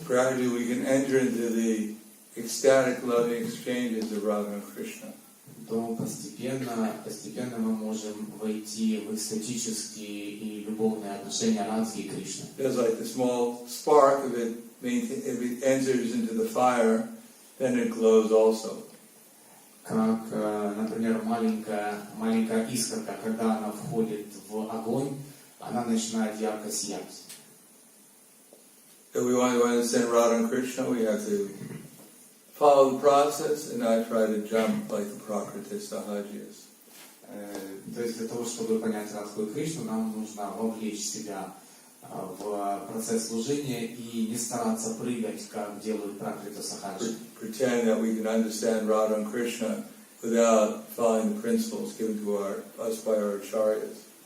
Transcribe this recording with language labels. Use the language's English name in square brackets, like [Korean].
[English] gradually we can enter into the ecstatic loving exchanges of Radha and Krishna. [Russian] то постепенно мы можем войти в экстатические и любовные отношения Радхи и Кришны. [English] Just like the small spark, if it enters into the fire, then it glows also. [Russian] Как, например, маленькая искорка, когда она входит в огонь, она начинает ярко сиять. [English] If we want to understand Radha and Krishna, we have to follow the process and not try to jump like the Prakriti Sahajis. [Russian] То есть для того, чтобы понять Радху и Кришну, нам нужно вовлечь себя в процесс служения и не стараться прыгать, как делают Пракрита Сахаджи. [English] Pretend that we can understand Radha and Krishna without following the principles given to us by our acharyas.